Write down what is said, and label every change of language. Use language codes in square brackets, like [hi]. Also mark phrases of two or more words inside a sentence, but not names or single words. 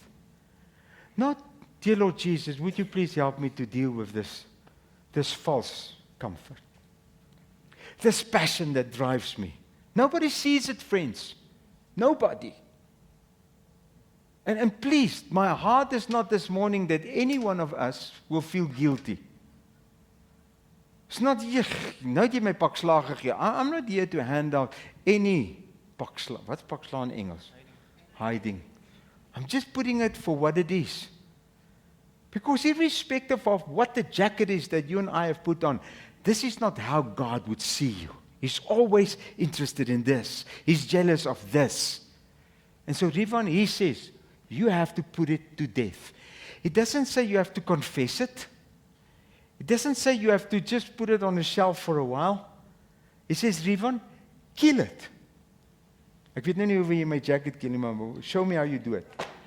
[en] Not, dear Lord Jesus, would you please help me to deal with this false comfort, this passion that drives me. Nobody sees it, friends. Nobody. And please, my heart is not this morning that any one of us will feel guilty. It's not [af] hier, nou het jy my pak slaag gegee. [en] I'm not here to hand out any [af] pak slaag. What's pak slaag in Engels? [en] Hiding. I'm just putting it for what it is. Because irrespective of what the jacket is that you and I have put on, this is not how God would see you. He's always interested in this. He's jealous of this. And so Rivon, he says, you have to put it to death. It doesn't say you have to confess it. It doesn't say you have to just put it on a shelf for a while. It says, Rivon, kill it. [af] Ek weet nou nie hoe jy my jacket kill nie, maar [en] show me how you do it.